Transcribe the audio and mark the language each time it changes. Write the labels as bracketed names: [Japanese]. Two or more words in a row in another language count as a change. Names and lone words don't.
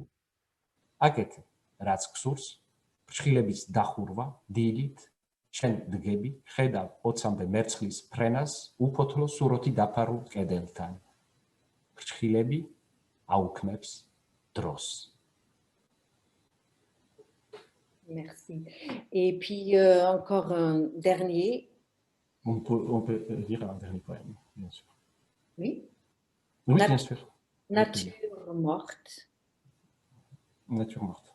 [Georgian] აკეთე რაც გსურს, ფრჩხილების დახურვა, დილით, შენ დგები, ხედავ 20-მდე მერცხლის ფრენას უფოთლო სუროთი დაფარულ კედელთან. ფრჩხილები აუქმებს დროს. [French] Merci. Et puis encore un dernier. On peut lire un dernier poème, bien sûr. Oui. Oui, bien sûr. Nature morte. Nature morte.